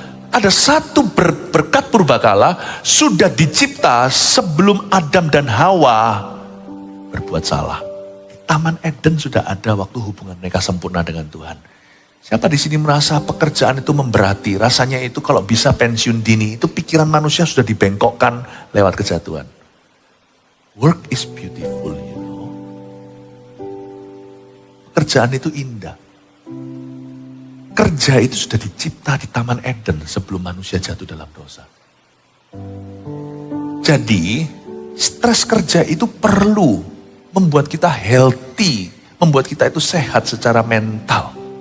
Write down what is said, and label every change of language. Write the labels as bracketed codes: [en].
[id] Ada satu berkat purbakala sudah dicipta sebelum Adam dan Hawa berbuat salah. Taman Eden sudah ada waktu hubungan mereka sempurna dengan Tuhan. Siapa di sini merasa pekerjaan itu memberati? Rasanya itu kalau bisa pensiun dini, itu pikiran manusia sudah dibengkokkan lewat kejatuhan. [en] Work is beautiful, you know. [id] Pekerjaan itu indah. Kerja itu sudah dicipta di Taman Eden sebelum manusia jatuh dalam dosa. Jadi, stres kerja itu perlu membuat kita healthy, membuat kita itu sehat secara mental.